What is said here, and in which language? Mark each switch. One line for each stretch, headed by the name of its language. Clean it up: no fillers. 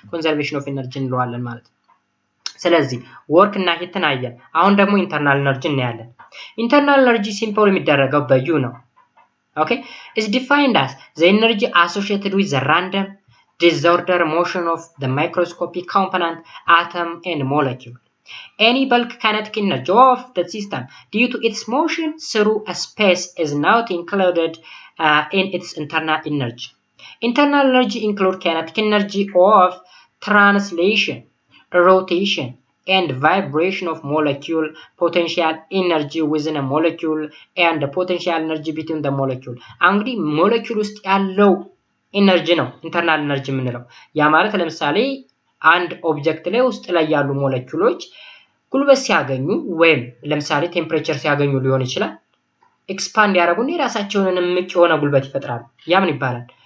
Amharic: ኮንዘርቬሽን ኦፍ ኢነርጂ እንለዋለን ማለት ነው። ስለዚህ ወርክ እና ሂትን አየን። አሁን ደግሞ ኢንተርናል ኤነርጂ እናያለን። ኢንተርናል ኤነርጂ ሲምፕል የሚደረገው በዩ ነው። ኦኬ
English: is defined as the energy associated with the random disorder motion of the microscopic component atom and molecule. Any bulk kinetic energy of the system due to its motion through a space is not included in its internal energy. Internal energy include kinetic energy of translation, rotation and vibration of molecule, potential energy within a molecule and the potential energy between the molecule.
Amharic: እንግዲህ ሞለኪውል ውስጥ ያለው ኢነርጂ ነው ኢንተርናል ኤነርጂ የምንለው። ያ ማለት ለምሳሌ አንድ ኦብጀክት ላይ ውስጥ ላይ ያሉ ሞለኪውሎች ጉልበት ሲያገኙ ወይም ለምሳሌ ቴምፕሬቸር ሲያገኙ ሊሆን ይችላል ኤክስፓንድ ያደርጉና የራሳቸውን እምቅ የሆነ ጉልበት ይፈጥራሉ። ያ ምን ይባላል?